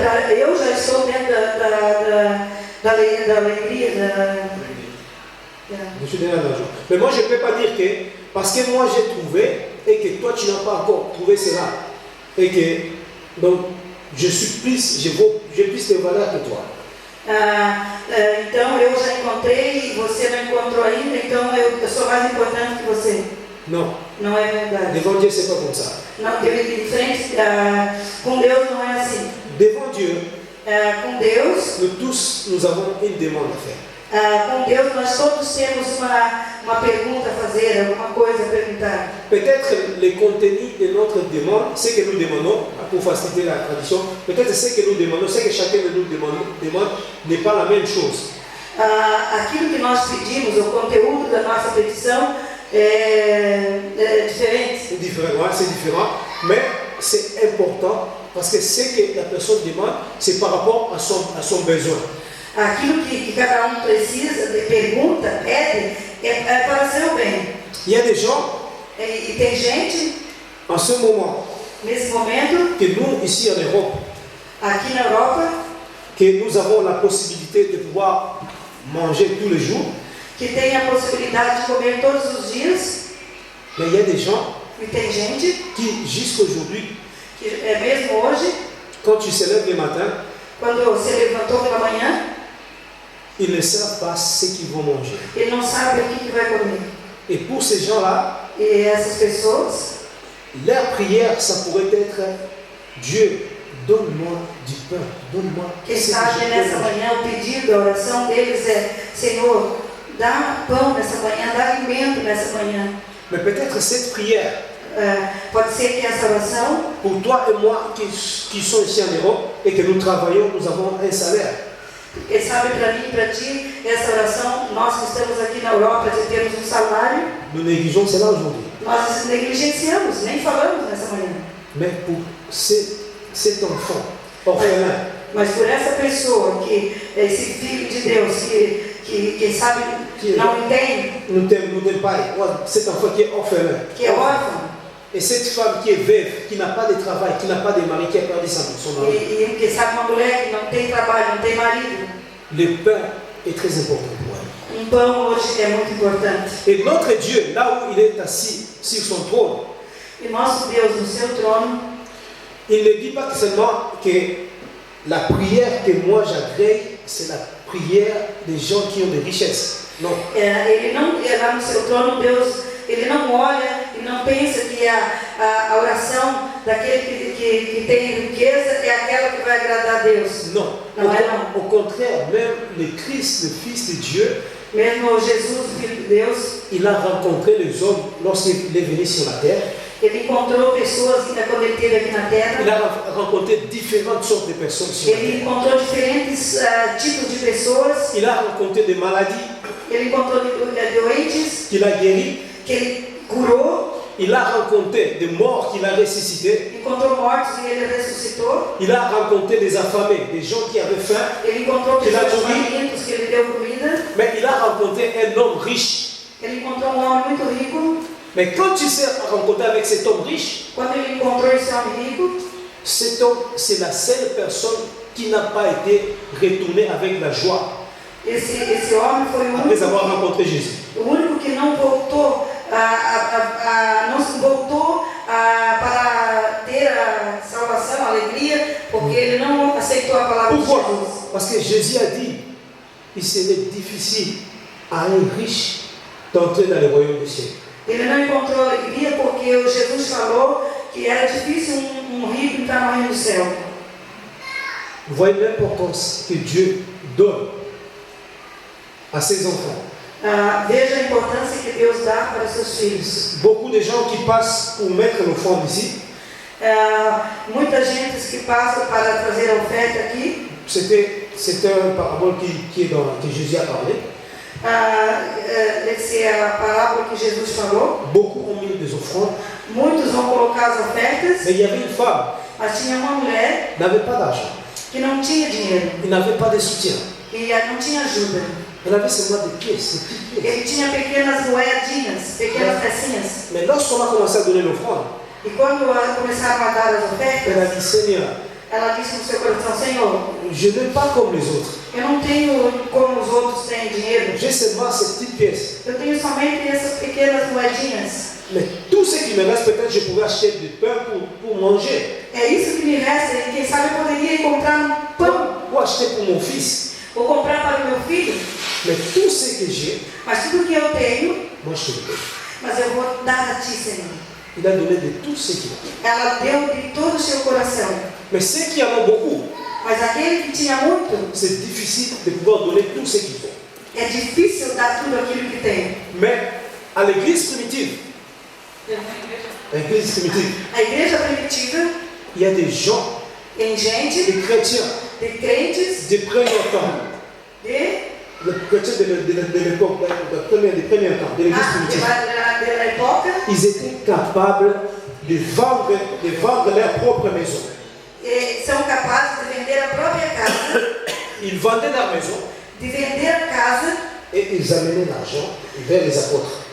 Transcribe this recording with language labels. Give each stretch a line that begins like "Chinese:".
Portuguese: Eu já estou dentro da alegria.
French: Je suis déjà dans la joie. Mais moi, je ne peux pas dire que, parce que moi j'ai trouvé, et que toi tu n'as pas encore trouvé cela, et que, donc, je plus de valeur que toi.
Portuguese: Então, eu já encontrei e você não encontrou ainda, então eu sou mais importante que você.
French: Non.
Portuguese: Não é verdade.
French: Devant Dieu, c'est pas comme ça.
Portuguese: Não, de frente, com Deus não é assim.
French: Devant Dieu,
Portuguese: com Deus,
French: nous avons une demande à faire.
Portuguese: Com Deus, nós todos temos uma pergunta a fazer, alguma coisa a perguntar.
French: Peut-être le contenu de notre demande, ce que nous demandons, pour faciliter la tradition, peut-être ce que nous demandons, ce que chacun de nous demande n'est pas la même chose.
Portuguese: Aquilo que nós pedimos, o conteúdo da nossa petição é diferente.
French: C'est différent, ouais, c'est différent, mais c'est important parce que ce que la personne demande, c'est par rapport à son besoin.
Portuguese: Aquilo que cada precisa, pergunta, pede, é para seu bem.
French: Il y a des gens,
Portuguese: e tem gente,
French: en ce moment,
Portuguese: nesse momento,
French: que nous, ici en Europe,
Portuguese: aqui na Europa,
French: que nous avons la possibilité de pouvoir manger tous les jours,
Portuguese: que tem a possibilidade de comer todos os dias.
French: Mais il y a des gens
Portuguese: e tem gente
French: qui, jusqu'aujourd'hui,
Portuguese: que mesmo hoje,
French: quand tu te lèves le matin,
Portuguese: quando você levantou pela manhã,
French: ils ne savent pas ce qu'ils vont manger.
Portuguese: Ele não sabe o que vai comer.
French: Et pour ces gens-là,
Portuguese: e essas pessoas,
French: leur prière, ça pourrait être Dieu, donne-moi du pain, donne-moi.
Portuguese: Quem sabe nessa manhã o pedido, a oração deles é: Senhor, dá pão nessa manhã, dá alimento nessa manhã.
French: Mais peut-être cette prière,
Portuguese: pode ser que essa oração,
French: pour toi et moi qui sommes ici en Europe et que nous travaillons, nous avons un salaire.
Portuguese: Quem sabe para mim e para ti, essa oração, nós que estamos aqui na Europa, de termos um salário,
French: nous négligeons cela aujourd'hui.
Portuguese: Nós negligenciamos, nem falamos nessa manhã.
French: Mais pour cet enfant orphelin,
Portuguese: mas por essa pessoa, esse filho de Deus, que quem sabe não entende, não tem pai,
French: cet enfant qui est orphelin,
Portuguese: que é órfão,
French: et cette femme qui est veuve, qui n'a pas de travail, qui n'a pas de mari, qui a perdu son mari,
Portuguese: e quem sabe uma mulher que não tem trabalho, não tem marido,
French: le pain est très important pour elle.
Portuguese: Pão hoje é muito importante.
French: Et notre Dieu, là où il est assis sur son trône,
Portuguese: e nosso Deus no seu trono,
French: il ne dit pas seulement que la prière que moi j'agrée, c'est la prière des gens qui ont des richesses. Non.
Portuguese: Ele não, lá no seu trono, Deus, ele não olha e não pensa que a oração daquele que tem riqueza é aquela que vai agradar a Deus.
French: Non. Non, non. Au contraire, même le Christ, le Fils de Dieu,
Portuguese: Mesmo Jesus, o Filho de Deus,
French: il a rencontré les hommes lorsqu'il est venu sur la terre.
Portuguese: ele encontrou pessoas quando ele esteve aqui na
French: Il
Portuguese: Terra.
French: a rencontré différentes sortes de personnes sur la
Portuguese: Ele
French: terre.
Portuguese: encontrou diferentes tipos de pessoas.
French: Il a rencontré des maladies
Portuguese: Ele encontrou doentes
French: qu'il a guéries.
Portuguese: que ele curou.
French: Il a rencontré des morts qu'il a ressuscités.
Portuguese: Encontrou mortos e ele ressuscitou.
French: Il a rencontré des affamés, des gens qui avaient faim.
Portuguese: Ele encontrou Que pessoas ele comeu. famintas que ele deu comida.
French: Mais il a rencontré un homme riche.
Portuguese: Ele encontrou um homem muito rico.
French: Mais quand il s'est rencontré avec cet homme riche,
Portuguese: Quando ele encontrou esse homem rico,
French: cet homme, c'est la seule personne qui n'a pas été retournée avec la joie
Portuguese: esse homem foi o
French: après avoir
Portuguese: único,
French: rencontré Jésus.
Portuguese: o único que não voltou, não se voltou para ter a salvação, a alegria, porque ele não aceitou a palavra de
French: Pourquoi?
Portuguese: Jesus.
French: Parce que Jésus a dit, il serait difficile à un riche d'entrer dans le royaume du ciel.
Portuguese: Ele não encontrou alegria porque o Jesus falou que era difícil um rico entrar no reino do céu.
French: Vous voyez l'importance que Dieu donne à ses enfants.
Portuguese: Veja a importância que Deus dá para os seus filhos.
French: Beaucoup de gens qui passent pour mettre l'offrande ici,
Portuguese: Muita gente que passa para trazer a oferta aqui.
French: c'était une parabole que Jésus a parlé.
Portuguese: Essa é a parábola que Jesus falou.
French: Beaucoup ont mis des offrandes,
Portuguese: Muitos vão colocar as ofertas,
French: mais il y avait une femme
Portuguese: mas tinha uma mulher
French: qui n'avait pas d'argent,
Portuguese: que não tinha dinheiro
French: qui n'avait pas de soutien.
Portuguese: e não tinha ajuda.
French: Elle avait seulement des pièces, des petites pièces.
Portuguese: Ele tinha pequenas moedinhas, pequenas pecinhas.
French: Mais lorsqu'on a commencé à donner l'offrande,
Portuguese: E quando começaram a dar as
French: elle a
Portuguese: ofertas,
French: dit, Seigneur,
Portuguese: ela disse no seu coração: Senhor,
French: je n'ai pas comme les autres.
Portuguese: eu não tenho como os outros têm dinheiro.
French: J'ai seulement ces petites pièces.
Portuguese: Eu tenho somente essas pequenas moedinhas.
French: Mais tout ce qui me reste, peut-être je pourrais acheter du pain pour manger.
Portuguese: É isso que me resta e quem sabe eu poderia ir comprar um pão.
French: Ou acheter pour mon fils.
Portuguese: Vou comprar para o meu filho,
French: Mais tout ce que j'ai,
Portuguese: mas tudo que eu tenho,
French: moi je te le donne.
Portuguese: mas eu vou dar a ti, Senhor.
French: Il a donné de tout ce qu'il a.
Portuguese: Ela deu de todo o seu coração.
French: Mais ceux qui en ont beaucoup,
Portuguese: Mas aquele que tinha muito,
French: c'est difficile de pouvoir donner tout ce qu'ils ont.
Portuguese: é difícil dar tudo aquilo que tem.
French: Mais à l'église primitive,
Portuguese: A igreja primitiva
French: il y a des gens,
Portuguese: tem gente,
French: des chrétiens,
Portuguese: de crentes,
French: des premiers temps,
Portuguese: de
French: les chrétiens de l'époque, des premiers temps, de l'église primitive,
Portuguese: da época,
French: ils étaient capables de vendre leur propre maison.
Portuguese: são capazes de vender a própria casa,
French: Ils vendaient leur maison
Portuguese: de vender a casa,
French: et ils amenaient l'argent vers les apôtres.